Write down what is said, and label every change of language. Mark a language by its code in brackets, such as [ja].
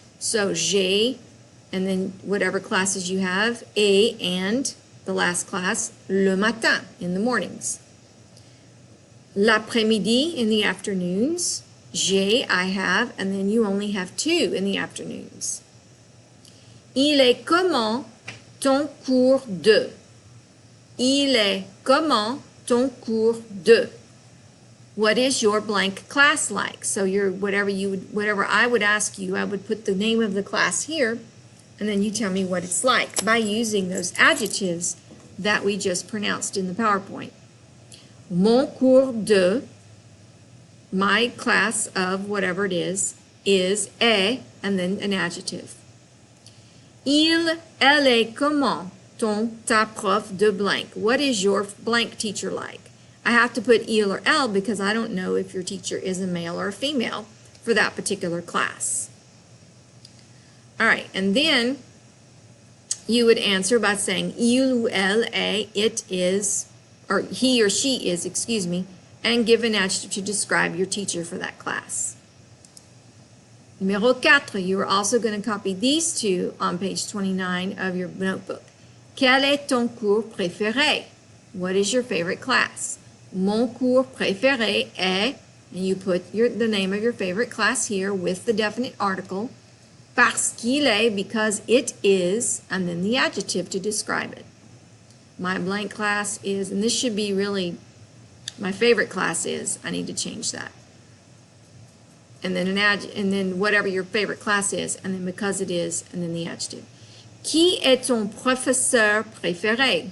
[en] So [fr] j'ai, [en] and then whatever classes you have, [fr] et, [en] and the last class, [fr] le matin, [en] in the mornings. [fr] L'après-midi, [en] in the afternoons. [fr] J'ai, [en] I have, and then you only have 2 in the afternoons. [fr] Il est comment ton cours de? Il est comment ton cours de? [en] What is your blank class like? So your whatever I would ask you, I would put the name of the class here, and then you tell me what it's like by using those adjectives that we just pronounced in the PowerPoint. [fr] Mon cours de, [en] my class of whatever it is est, and then an adjective. [fr] Elle est comment ta prof de blank? [en] What is your blank teacher like? I have to put il or elle because I don't know if your teacher is a male or a female for that particular class. All right, and then you would answer by saying [fr] il ou elle est, [en] it is, or he or she is, excuse me, and give an adjective to describe your teacher for that class. [fr] Numéro 4, [en] you are also going to copy these two on page 29 of your notebook. [fr] Quel est ton cours préféré? [en] What is your favorite class? [fr] Mon cours préféré est, [en] and you put the name of your favorite class here with the definite article, [fr] parce qu'il est, [en] because it is, and then the adjective to describe it. My blank class is, and this should be really, my favorite class is, I need to change that. And then and then whatever your favorite class is, and then because it is, and then the adjective. [fr] Qui est ton professeur préféré?